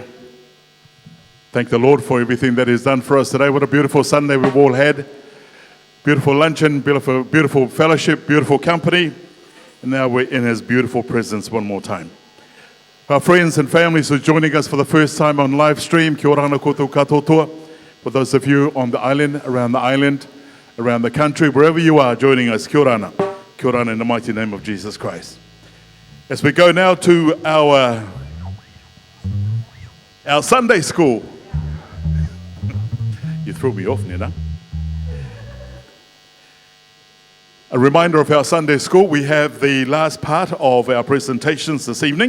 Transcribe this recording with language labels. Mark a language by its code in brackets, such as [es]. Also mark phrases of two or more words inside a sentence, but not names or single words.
[en] Thank the Lord for everything that he's done for us today. What a beautiful Sunday we've all had. Beautiful luncheon, beautiful fellowship, beautiful company. And now we're in his beautiful presence one more time. Our friends and families who are joining us for the first time on live stream, [mi] kia ora ana koutou katoa. [en] For those of you on the island, around the country, wherever you are joining us, [mi] kia ora ana [en] in the mighty name of Jesus Christ. As we go now to our Sunday school. You threw me off, Nina. A reminder of our Sunday school, we have the last part of our presentations this evening.